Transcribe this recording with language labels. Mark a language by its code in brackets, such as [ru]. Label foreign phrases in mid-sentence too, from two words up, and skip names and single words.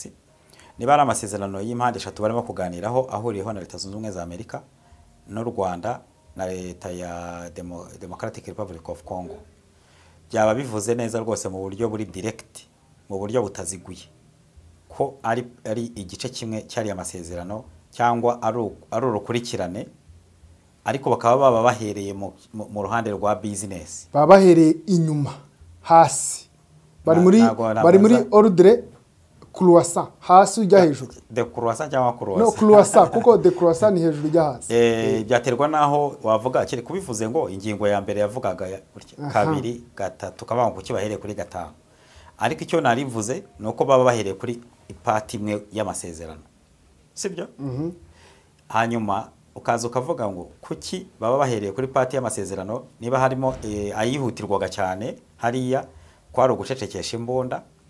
[rw] Niba ari amasezerano y'impande eshatu barimo kuganiraho ahuriyeho na Leta Zunze Ubumwe za Amerika n'u Rwanda na Leta ya Democratic Republic of Congo, byaba bivuze neza rwose mu buryo buri direct, mu buryo butaziguye ko ari igice kimwe cyari amasezerano cyangwa ari urukurikirane, ariko bakaba bahereye mu ruhande rwa business. Bahereye inyuma hasi. Bari muri [fr] ordre croissant [rw] hasi ujya hejuru. De croissant cyangwa croissant? No croissant kuko de croissant ni hejuru ujya hasi. Byaterwa naho wavuga kiri kubivuze ngo ingingo ya mbere yavugaga kabiri gatatu kabanga kuki bahereye kuri gatanu. Ariko icyo narivuze nuko baba bahereye kuri ipati imwe y'amasezerano. Sibyo? Hanyuma ukaza ukavuga ngo kuki baba bahereye kuri pati y'amasezerano niba harimo ayihutirwaga cyane hariya kwari ugucecekesha imbunda.